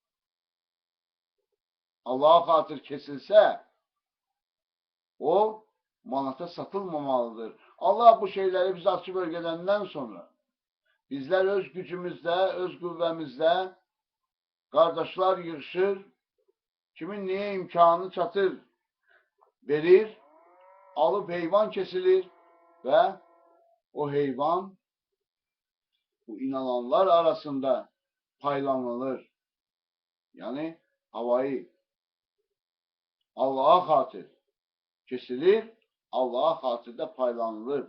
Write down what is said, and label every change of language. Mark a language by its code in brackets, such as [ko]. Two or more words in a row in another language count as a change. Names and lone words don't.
[az] Allah'a xatir kesilsə, o manata satılmamalıdır. Allah bu şeyləri bize açıb öyrədəndən sonra bizlər öz gücümüzdə, öz qüvvəmizdə qardaşlar yığışır, kimin neye imkanı çatır verir, alıp heyvan kesilir ve o heyvan bu inananlar arasında paylanılır. Yani havayı Allah'a xatir kesilir, Allah'a xatirdə paylanılır.